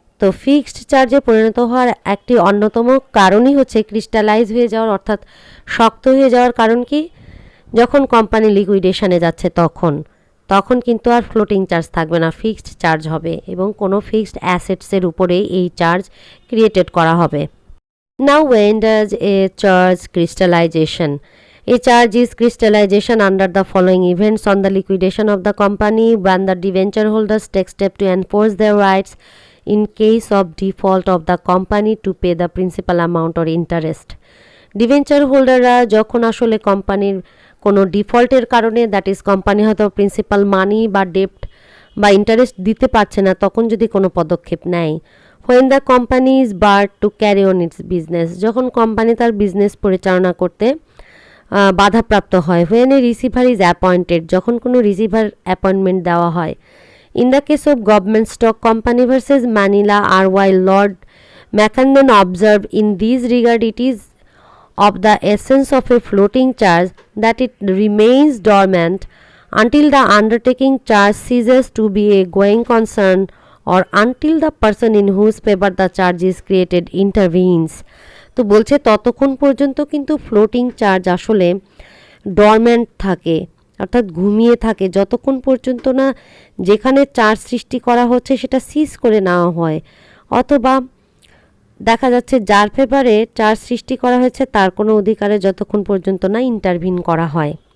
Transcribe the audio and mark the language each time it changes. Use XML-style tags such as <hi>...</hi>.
<bn>তো ফিক্সড চার্জে পরিণত হওয়ার একটি অন্যতম কারণই হচ্ছে ক্রিস্টালাইজ হয়ে যাওয়ার, অর্থাৎ শক্ত হয়ে যাওয়ার কারণ কি, যখন কোম্পানি লিকুইডেশনে যাচ্ছে তখন কিন্তু আর ফ্লোটিং চার্জ থাকবে না, ফিক্সড চার্জ হবে এবং কোনো ফিক্সড অ্যাসেটসের উপরে এই চার্জ ক্রিয়েটেড করা হবে।</bn> <en>Now when does a charge crystallization? A charge is crystallization under the following events: on the liquidation of the company, when the debenture holders take step to enforce their rights in case of default of the company to pay the principal amount or interest.</en> <bn>Debenture হোল্ডাররা যখন আসলে কোম্পানির কোনো ডিফল্টের কারণে, that is company হয়তো principal মানি বা ডেপ্ট বা interest দিতে পারছে না, তখন যদি কোনো পদক্ষেপ নেয়।</bn> <en>when the company is barred to carry on its business,</en> <bn>যখন কোম্পানি তার বিজনেস পরিচালনা করতে বাধাপ্রাপ্ত হয়।</bn> <en>when a receiver is appointed,</en> <bn>যখন কোনো রিসিভার অ্যাপয়েন্টমেন্ট দেওয়া হয়।</bn> <en>in the case of government stock company versus Manila R. while Lord Macandon observed in this regard, it is of the essence of a floating charge that it remains dormant until the undertaking charge ceases to be a going concern or until the person in whose favor the charge is created intervenes.</en> <bn>তো বলছে ততক্ষণ পর্যন্ত কিন্তু floating charge আসলে dormant থাকে, অর্থাৎ ঘুমিয়ে থাকে, যতক্ষণ পর্যন্ত না যেখানে চার্জ সৃষ্টি করা হচ্ছে সেটা সিজ করে নেওয়া হয়, অথবা দেখা যাচ্ছে যার ফেভারে চার্জ সৃষ্টি করা হয়েছে তার কোনো অধিকারে যতক্ষণ পর্যন্ত না ইন্টারভিন করা হয়।</bn>